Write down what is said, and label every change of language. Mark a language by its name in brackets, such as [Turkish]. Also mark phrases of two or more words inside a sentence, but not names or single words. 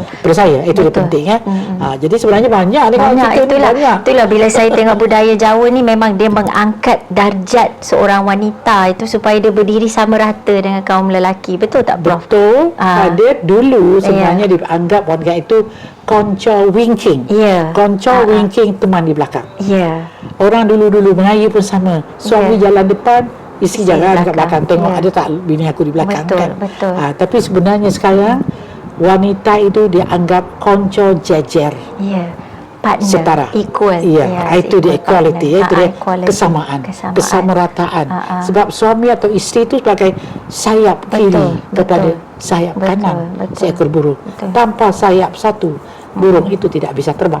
[Malay] Percaya itu yang penting ya. Jadi sebenarnya banyak itulah bila saya tengok budaya Jawa ni, memang dia mengangkat darjat seorang wanita itu supaya dia berdiri sama rata dengan kaum lelaki. Betul tak Prof? Betul. Dulu sebenarnya dianggap wanita itu [Javanese] konco winking. Konco winking, [Malay] teman di belakang. Orang dulu Melayu pun sama. Suami jalan depan, isteri jalan kat belakang. Tengok ada tak bini aku di belakang kan. Tapi sebenarnya sekarang wanita itu dianggap [Javanese] konco jejer, [Malay] Ya. Partner. setara, Equal. itu dia equality, itu dia equality. kesamaan, kesamarataan. Sebab suami atau isteri itu sebagai sayap kiri kepada sayap kanan seekor burung. Tanpa sayap satu, burung itu tidak bisa terbang.